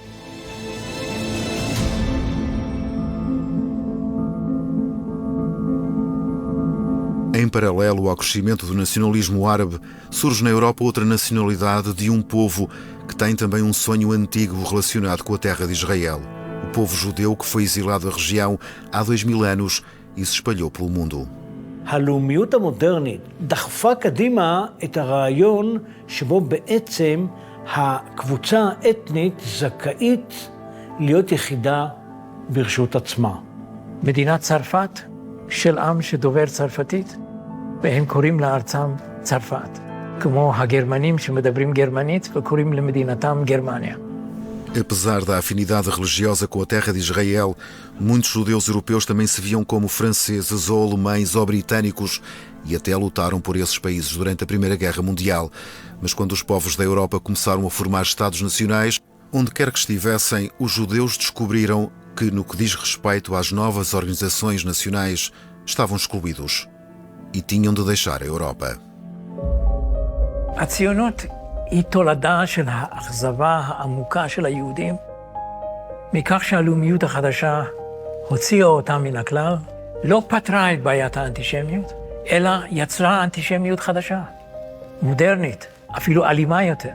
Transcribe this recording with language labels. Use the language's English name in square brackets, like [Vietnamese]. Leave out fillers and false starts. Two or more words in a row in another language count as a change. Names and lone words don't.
[Portuguese] Em paralelo ao crescimento do nacionalismo árabe, surge na Europa outra nacionalidade de um povo que tem também um sonho antigo relacionado com a terra de Israel. O povo judeu que foi exilado da região há 2000 anos e se espalhou pelo mundo. [Hebrew] הלאומיות המודרנית דחפה קדימה את הרעיון שבו בעצם הקבוצה האתנית זכאית להיות יחידה ברשות עצמה. מדינת צרפת של עם שדובר צרפתית, והם קוראים לארצם צרפת, כמו הגרמנים שמדברים גרמנית וקוראים למדינתם גרמניה. [Portuguese] Apesar da afinidade religiosa com a terra de Israel, muitos judeus europeus também se viam como franceses ou alemães ou britânicos e até lutaram por esses países durante a Primeira Guerra Mundial. Mas quando os povos da Europa começaram a formar Estados nacionais, onde quer que estivessem, os judeus descobriram que, no que diz respeito às novas organizações nacionais, estavam excluídos e tinham de deixar a Europa. [Hebrew] הציונות היא תולדה של האכזבה העמוקה של היהודים, מכך שהלאומיות החדשה הוציאה אותם מן הכלל, לא פתרה את בעיית האנטישמיות, אלא יצרה אנטישמיות חדשה, מודרנית, אפילו אלימה יותר.